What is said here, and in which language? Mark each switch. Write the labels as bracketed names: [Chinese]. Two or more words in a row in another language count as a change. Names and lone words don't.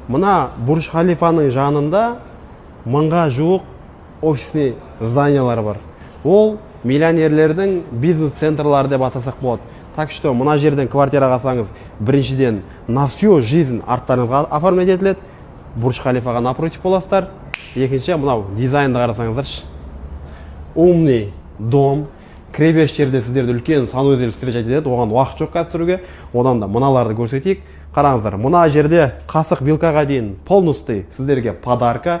[Kazakh] Мына Бурж Халифаның жанында 1000-ға жуық [Russian] офисный зданиялар [Kazakh] бар. Ол миллионерлердің бизнес-центрлары деп атасақ болады. [Russian] Так что [Kazakh] мына жерден квартира алсаңыз, біріншіден [Russian] на всю жизнь [Kazakh] арттарыңызға оформлять етіледі. Бурж Халифаға напротив боласыздар. Екінші, мынау дизайнды қарасаңыздаршы. [Russian] Умный дом. [Kazakh] Кіреберіс жерде сіздерді үлкен [Russian] санузел встречать [Kazakh] етеді. Оған уақыт жоқ қазір тұруге. Одан да мыналарды көрсетейік. Қараңыздар, мына жерде қасық вилкаға дейін полностью сіздерге подарка.